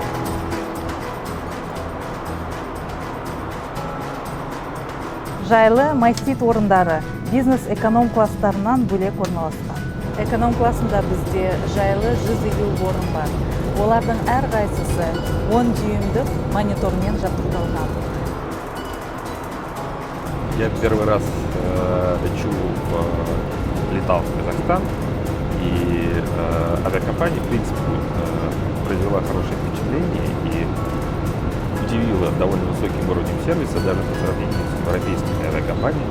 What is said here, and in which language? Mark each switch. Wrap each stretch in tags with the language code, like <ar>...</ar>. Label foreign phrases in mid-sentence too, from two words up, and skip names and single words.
<kk>Жайлы мастит орындары бизнес-эконом класстарынан бөлек орналасқан. Эконом классында бізде жайлы 150 орын бар. Олардың әрқайсысы 10 дюймдік монитормен жабдықталған.</kk> <ru>Я первый раз летал в Казахстан, и авиакомпания, в принципе, произвела хорошее впечатление и удивила довольно высоким уровнем сервиса, даже по сравнению с европейскими авиакомпаниями.</ru>